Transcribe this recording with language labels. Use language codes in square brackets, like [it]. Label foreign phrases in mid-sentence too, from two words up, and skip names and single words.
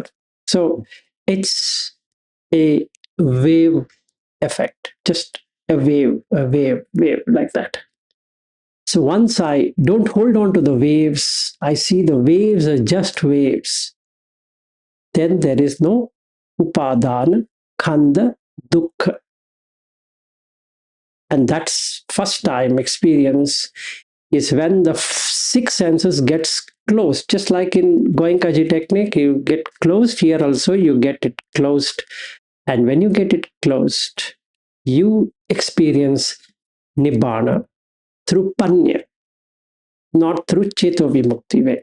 [en] So it's a wave effect, just a wave, wave like that. So once I don't hold on to the waves, I see the waves are just waves, then there is no [pi] upadana, khanda, dukkha. [en] And that's first time experience is when the six senses gets closed. Just like in Goenkaji technique, you get closed. Here also you get it closed. And when you get it closed, you experience Nibbana through Panya, not through [pi] Cheto Vimukti [en] way.